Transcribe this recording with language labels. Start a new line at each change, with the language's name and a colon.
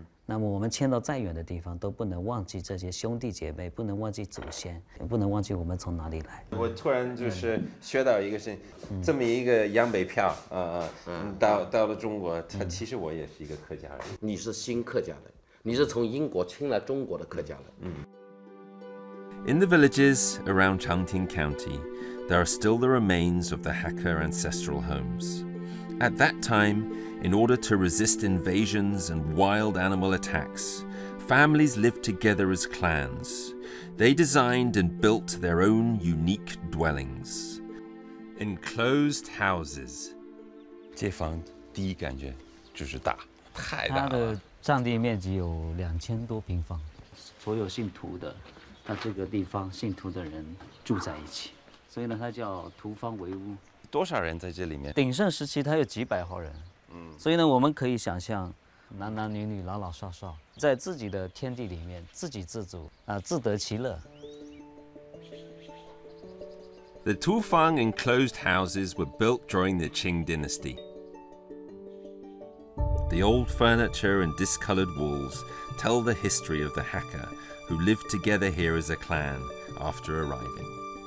Chinese: 那么我们迁到再远的地方，都不能忘记这些兄弟姐妹，不能忘记祖先，也不能忘记我们从哪里来。我突然就是学到一个事情，这么一个洋北票到了中国，其实我也是一个客家人。你是新客家人，你是从英国迁来中国的客家人。
English: In the villages around Changting County, there are still the remains of the Hakka ancestral homes. At that time, in order to resist invasions and wild animal attacks, families lived together as clans. They designed and built their own unique dwellings. Enclosed houses.
Chinese: 这房第一感觉就是大，太大了。它的占地面积有2000多平方，所有信徒的，它这个地方信徒的人住在一起，所以呢，它叫徒方为屋。多少人在这里面？鼎盛时期它有几百号人，所以呢，我们可以想象，男男女女、老老少少，在自己的天地里面自给自足自得其乐。
English: The Tufang enclosed houses were built during the Qing dynasty. The old furniture and discolored walls tell the history of the Hakka who lived together here as a clan after arriving.